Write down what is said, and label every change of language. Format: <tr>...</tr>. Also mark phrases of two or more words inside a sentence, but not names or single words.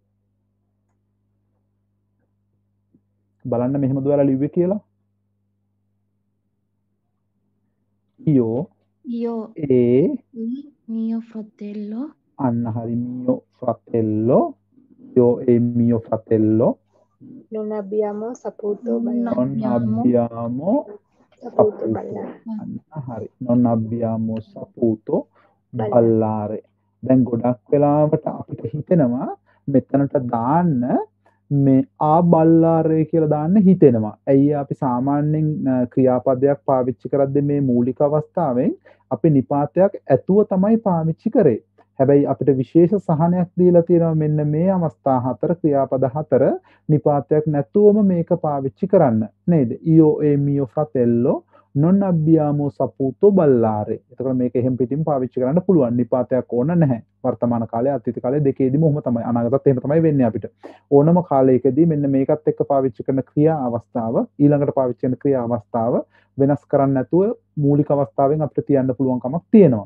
<si>බලන්න මෙහෙමද ඔයාලා ලිව්වේ කියලා.</si> <it>io io e mio fratello</it> <si>අන්න හරි</si> <it>mio fratello io e mio fratello Non abbiamo saputo non ballare. non abbiamo Saputo saputo ballare.</it> <si>අන්න හරි</si> <it>non abbiamo saputo Ballare.</it> <si>ballare දැන් ගොඩක් වෙලාවට අපිට හිතෙනවා මෙතනට දාන්න මේ ආ බල්ලාරේ කියලා දාන්න හිතෙනවා. ඇයි අපි සාමාන්‍යයෙන් ක්‍රියාපදයක් පාවිච්චි කරද්දී මේ මූලික අවස්ථාවෙන් අපි නිපාතයක් ඇතුව තමයි පාවිච්චි කරේ. හැබැයි අපිට විශේෂ සහනයක් දීලා තියෙනවා මෙන්න මේ අවස්ථා හතර ක්‍රියාපද හතර නිපාතයක් නැතුවම මේක පාවිච්චි කරන්න. නේද?</si> <it>io e mio fratello non abbiamo saputo ballare.</it> <si>එතකොට මේක එහෙම පිටින් පාවිච්චි කරන්න පුළුවන්. නිපාතයක් ඕන නැහැ. වර්තමාන කාලේ අතීත කාලේ දෙකේදීම ඔහොම තමයි. අනාගතත් එහෙම තමයි වෙන්නේ අපිට. ඕනම කාලයකදී මෙන්න මේකත් එක්ක පාවිච්චි කරන ක්‍රියා අවස්ථාව ඊළඟට පාවිච්චි කරන ක්‍රියා අවස්ථාව වෙනස් කරන්න නැතුව මූලික අවස්ථාවෙන් අපිට තියන්න පුළුවන් කමක් තියෙනවා.</si>